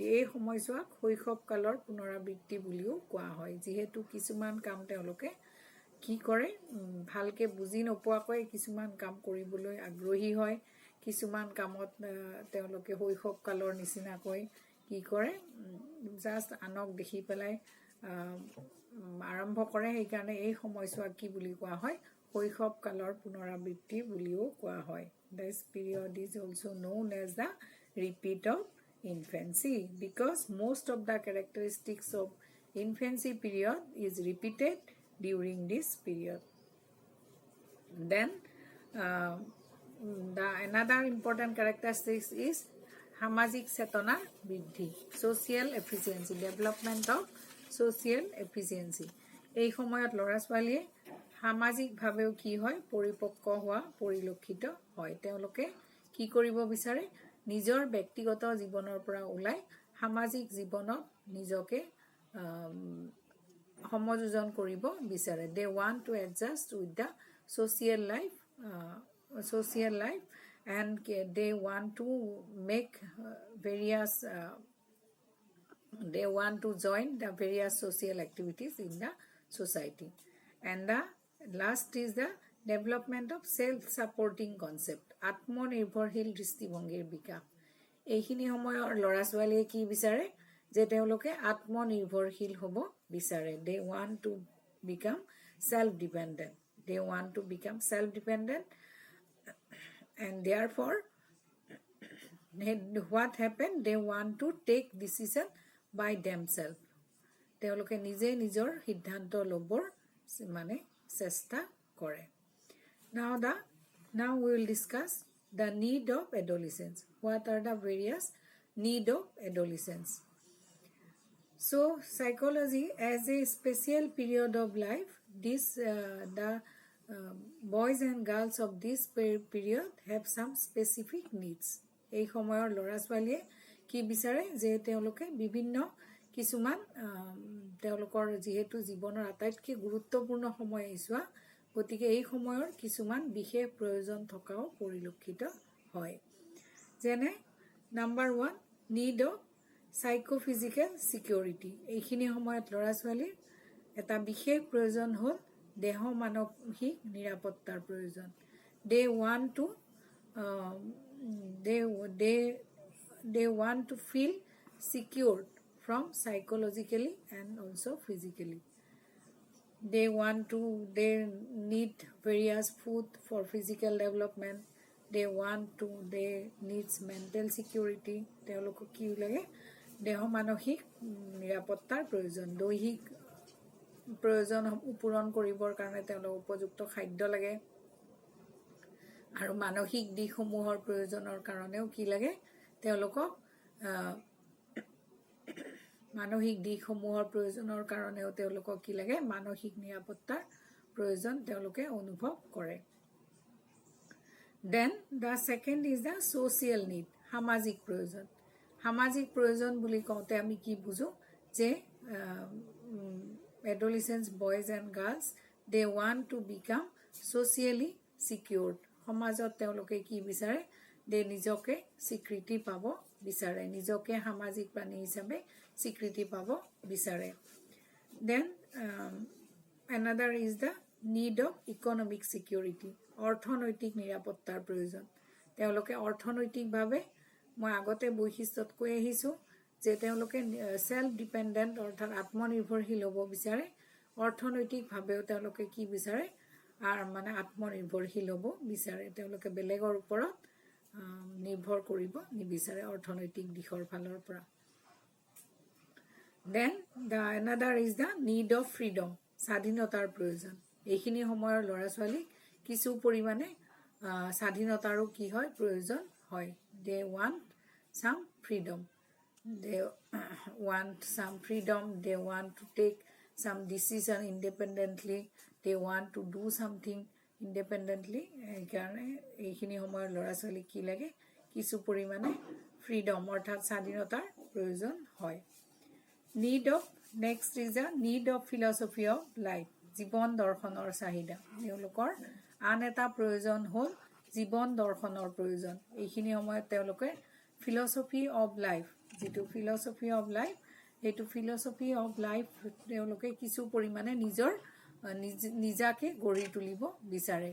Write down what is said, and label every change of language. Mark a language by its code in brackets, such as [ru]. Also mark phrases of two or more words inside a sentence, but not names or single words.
[as] এই সময়ছোৱাক শৈশৱকালৰ পুনৰাবৃত্তি বুলিও কোৱা হয়, যিহেতু কিছুমান কাম তেওঁলোকে কি কৰে, ভালকৈ বুজি নোপোৱাকৈ কিছুমান কাম কৰিবলৈ আগ্ৰহী হয়। কিছুমান কামত তেওঁলোকে শৈশৱকালৰ নিচিনাকৈ কি কৰে, জাষ্ট আনক দেখি পেলাই আৰম্ভ কৰে। সেইকাৰণে এই সময়ছোৱাক কি বুলি কোৱা হয়, শৈশৱকালৰ পুনৰাবৃত্তি বুলিও কোৱা হয়। [en] This period is also known as the repeat of infancy because most of the characteristics of infancy period is repeated during this period. Then the another important characteristic is [as] সামাজিক চেতনাৰ বৃদ্ধি, [en] social efficiency, development of social efficiency. [as] এই সময়ত ল'ৰা ছোৱালীয়ে সামাজিকভাৱেও কি হয়, পৰিপক্ক হোৱা পৰিলক্ষিত হয়। তেওঁলোকে কি কৰিব বিচাৰে, নিজৰ ব্যক্তিগত জীৱনৰ পৰা ওলাই সামাজিক জীৱনত নিজকে সমযোজন কৰিব বিচাৰে। [en] They want to adjust with the social life and they want to make they want to join the various social activities in the society. And the last is the development of self-supporting concept, [as] আত্মনিৰ্ভৰশীল দৃষ্টিভংগীৰ বিকাশ। এইখিনি সময়ৰ ল'ৰা ছোৱালীয়ে কি বিচাৰে, যে তেওঁলোকে আত্মনিৰ্ভৰশীল হ'ব বিচাৰে। [en] They want to become self-dependent. And therefore what happened, they want to take decision by themselves. [as] তেওঁলোকে নিজে নিজৰ সিদ্ধান্ত ল'বৰ চেষ্টা কৰে। [en] Now we will discuss the need of adolescence. What are the various need of adolescence? So psychology as a special period of life, the boys and girls of this period have some specific needs. [as] এই সময়ৰ ল'ৰা ছোৱালীয়ে কি বিচাৰে যে তেওঁলোকে বিভিন্ন কিছুমান তেওঁলোকৰ যেহেতু জীৱনৰ আটাইতকৈ গুৰুত্বপূৰ্ণ সময় আহিছোৱা, গতিকে এই সময়ৰ কিছুমান বিশেষ প্ৰয়োজন থকাও পৰিলক্ষিত হয়। [en] যেনে নাম্বাৰ 1 need of psychophysical security. [as] এইখিনি সময়ত ল'ৰা ছোৱালীৰ এটা বিশেষ প্ৰয়োজন হ'ল দেহ মানসিক নিৰাপত্তাৰ প্ৰয়োজন। [en] They want to feel secured from psychologically and also physically. They need various food for physical development. They needs mental security. [as] তেওঁলোকক কি লাগে দেহ মানসিক নিৰাপত্তাৰ প্ৰয়োজন। দৈহিক প্ৰয়োজন পূৰণ কৰিবৰ কাৰণে তেওঁলোক উপযুক্ত খাদ্য লাগে আৰু মানসিক দিশসমূহৰ প্ৰয়োজনৰ কাৰণেও কি লাগে তেওঁলোকক মানসিক দিশসমূহৰ প্ৰয়োজনৰ কাৰণেও তেওঁলোকক কি লাগে মানসিক নিৰাপত্তাৰ প্ৰয়োজন তেওঁলোকে অনুভৱ কৰে। [en] Then the second is the social need, [as] সামাজিক প্ৰয়োজন। সামাজিক প্ৰয়োজন বুলি কওঁতে আমি কি বুজো যে [en] adolescents, boys and girls, they want to become socially secured. [as] সমাজত তেওঁলোকে কি বিচাৰে যে নিজকে স্বীকৃতি পাব বিচাৰে, নিজকে সামাজিক প্ৰাণী হিচাপে স্বীকৃতি পাব বিচাৰে। [en] Then another is the need of economic security, [as] অৰ্থনৈতিক নিৰাপত্তাৰ প্ৰয়োজন। তেওঁলোকে অৰ্থনৈতিকভাৱে মই আগতে বৈশিষ্ট্যত কৈ আহিছোঁ যে তেওঁলোকে [en] self dependent [as] অৰ্থাৎ আত্মনিৰ্ভৰশীল হ'ব বিচাৰে। অৰ্থনৈতিকভাৱেও তেওঁলোকে কি বিচাৰে মানে আত্মনিৰ্ভৰশীল হ'ব বিচাৰে। তেওঁলোকে বেলেগৰ ওপৰত নিৰ্ভৰ কৰিব নিবিচাৰে অৰ্থনৈতিক দিশৰ ফালৰ পৰা। [en] Then another is the need of freedom, [as] স্বাধীনতাৰ প্ৰয়োজন। এইখিনি সময়ৰ ল'ৰা ছোৱালীক কিছু পৰিমাণে স্বাধীনতাৰো কি হয় প্ৰয়োজন হয়। [en] They want some freedom. They want to take some decision independently. They want to do something independently. [as] এইকাৰণে এইখিনি সময়ৰ ল'ৰা ছোৱালীক কি লাগে কিছু পৰিমাণে ফ্ৰীডম অৰ্থাৎ স্বাধীনতাৰ প্ৰয়োজন হয়। [en] Next is the need of philosophy of life, [as] জীৱন দৰ্শনৰ চাহিদা। তেওঁলোকৰ আন এটা প্ৰয়োজন হ'ল জীৱন দৰ্শনৰ প্ৰয়োজন। এইখিনি সময়ত তেওঁলোকে [en] philosophy of life, [as] যিটো [en] philosophy of life, [as] সেইটো [en] philosophy of life [as] তেওঁলোকে কিছু পৰিমাণে নিজাকে গঢ়ি তুলিব বিচাৰে।